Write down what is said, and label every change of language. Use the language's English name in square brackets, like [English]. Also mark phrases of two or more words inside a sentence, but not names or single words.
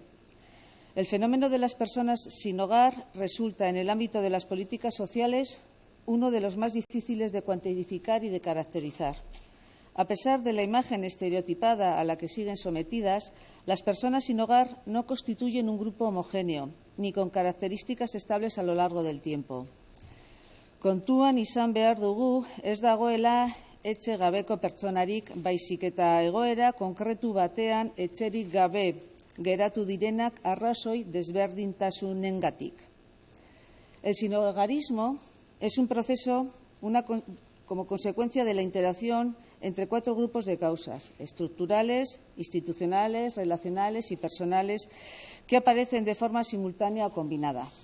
[Spanish] El fenómeno de las personas sin hogar resulta, en el ámbito de las políticas sociales, uno de los más difíciles de cuantificar y de caracterizar. A pesar de la imagen estereotipada a la que siguen sometidas, las personas sin hogar no constituyen un grupo homogéneo, ni con características estables a lo largo del tiempo. [Basque] Kontuan izan behar dugu, ez dagoela etxe gabeko pertsonarik, baizik eta egoera konkretu batean etxerik gabe geratu direnak arrazoi desberdintasunengatik. [Spanish] El sinhogarismo es un proceso como consecuencia de la interacción entre 4 grupos de causas estructurales, institucionales, relacionales y personales que aparecen de forma simultánea o combinada.